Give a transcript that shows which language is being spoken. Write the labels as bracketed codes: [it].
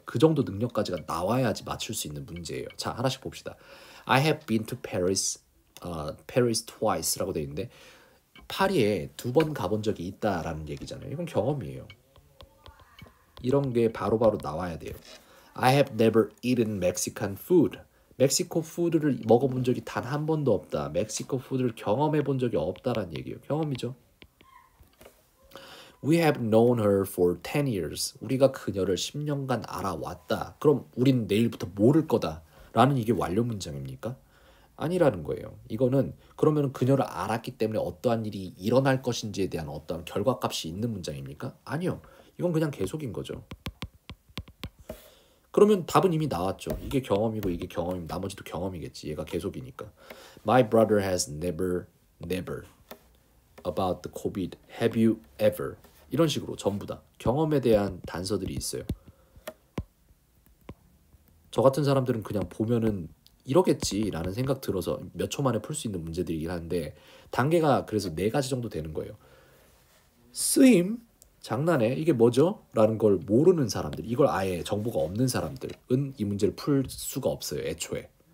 [ko] 그 정도 능력까지가 나와야지 맞출 수 있는 문제예요. 자, 하나씩 봅시다. [en] I have been to Paris, Paris twice [ko] 라고 돼 있는데 파리에 2번 가본 적이 있다라는 얘기잖아요. 이건 경험이에요. 이런 게 바로바로 나와야 돼요. [en] I have never eaten Mexican food. [ko] 멕시코 푸드를 먹어본 적이 단 한 번도 없다. 멕시코 푸드를 경험해 본 적이 없다라는 얘기예요. 경험이죠. [en] We have known her for 10 years. [ko] 우리가 그녀를 10년간 알아왔다. 그럼 우린 내일부터 모를 거다. 라는 이게 완료 문장입니까? 아니라는 거예요. 이거는 그러면 그녀를 알았기 때문에 어떠한 일이 일어날 것인지에 대한 어떠한 결과값이 있는 문장입니까? 아니요. 이건 그냥 계속인 거죠. 그러면 답은 이미 나왔죠. 이게 경험이고 이게 경험이면 나머지도 경험이겠지. 얘가 계속이니까. [en] My brother has never about the COVID. Have you ever? [ko] 이런 식으로 전부 다 경험에 대한 단서들이 있어요. 저 같은 사람들은 그냥 보면은 이러겠지라는 생각 들어서 몇 초 만에 풀 수 있는 문제들이긴 한데 단계가 그래서 네 가지 정도 되는 거예요. 쓰임 장난해 이게 뭐죠? 라는 걸 모르는 사람들 이걸 아예 정보가 없는 사람들은 이 문제를 풀 수가 없어요 애초에.